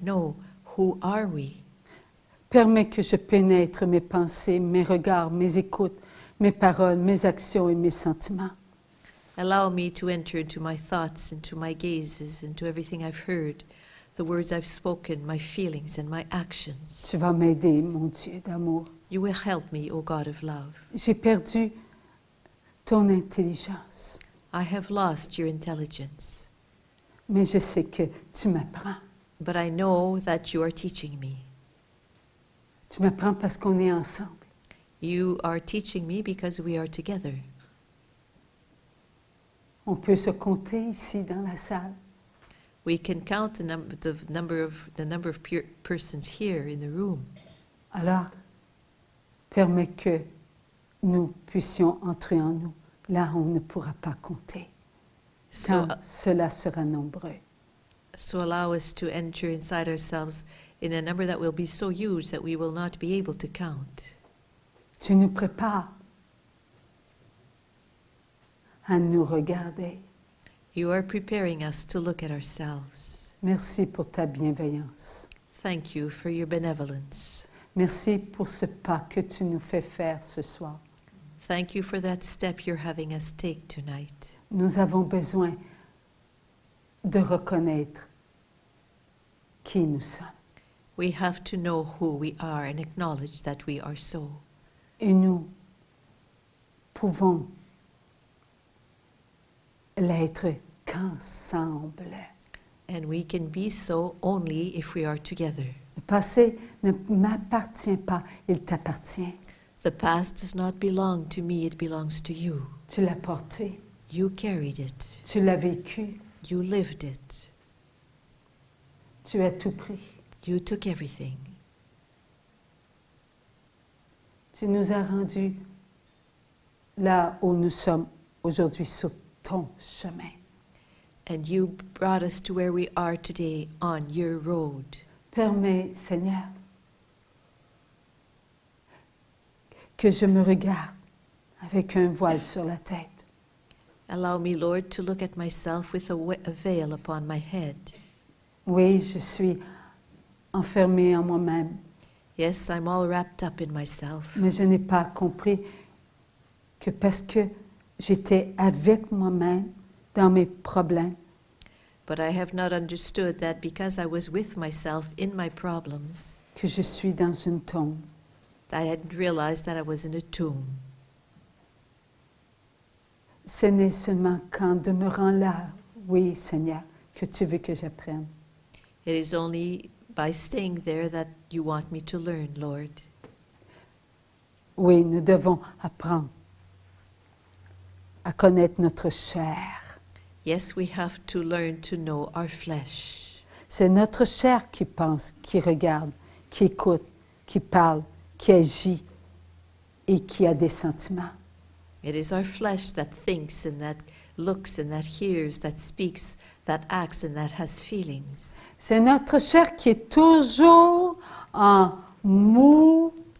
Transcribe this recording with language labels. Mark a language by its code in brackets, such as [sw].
[en] No, who are we? [fr] Permets que je pénètre mes pensées, mes regards, mes écoutes, mes paroles, mes actions et mes sentiments. [en] Allow me to enter into my thoughts, into my gazes, into everything I've heard, the words I've spoken, my feelings and my actions. [fr] Tu vas m'aider, mon Dieu d'amour. [en] You will help me, O God of love. [fr] J'ai perdu ton intelligence, [en] I have lost your intelligence, [fr] mais je sais que tu m'apprends. [en] but I know that you are teaching me. [fr] Tu m'apprends parce qu'on est ensemble. [en] You are teaching me because we are together. [fr] On peut se compter ici dans la salle. [en] We can count the number of persons here in the room. [fr] Alors, permets que nous puissions entrer en nous, là où on ne pourra pas compter, [en] So, [fr] quand cela sera nombreux. [en] so allow us to enter inside ourselves in a number that will be so huge that we will not be able to count. [fr] Tu nous prépares à nous regarder. [en] You are preparing us to look at ourselves. [fr] Merci pour ta bienveillance. [en] Thank you for your benevolence. [fr] Merci pour ce pas que tu nous fais faire ce soir. [en] Thank you for that step you're having us take tonight. [fr] Nous avons besoin de reconnaître qui nous sommes. [en] We have to know who we are and acknowledge that we are so. [fr] Et nous pouvons l'être qu'ensemble. [en] And we can be so only if we are together. [fr] Le passé ne m'appartient pas, il t'appartient. [en] The past does not belong to me, it belongs to you. [fr] Tu l'as porté, [en] You carried it. [fr] tu l'as vécu, [en] You lived it. [fr] tu as tout pris. [en] You took everything. [fr] Tu nous as rendus là où nous sommes aujourd'hui sur ton chemin. [en] And you brought us to where we are today on your road. [fr] Permets, Seigneur, que je me regarde avec un voile sur la tête. [en] Allow me, Lord, to look at myself with a veil upon my head. [fr] Oui, je suis enfermée en moi-même, [en] Yes, I'm all wrapped up in myself. [fr] mais je n'ai pas compris que parce que j'étais avec moi-même dans mes problèmes, [en] But I have not understood that because I was with myself in my problems, [fr] que je suis dans une tombe. [en] I hadn't realized that I was in a tomb. [fr] Ce n'est seulement qu'en demeurant là, oui, Seigneur, que tu veux que j'apprenne. [en] It is only by staying there that you want me to learn, Lord. [fr] Oui, nous devons apprendre à connaître notre chair. [en] Yes, we have to learn to know our flesh. [fr] C'est notre chair qui pense, qui regarde, qui écoute, qui parle, qui agit et qui a des sentiments. [en] It is our flesh that thinks and that looks and that hears, that speaks, that acts and that has feelings. [fr] C'est notre chair qui est toujours en mouvement.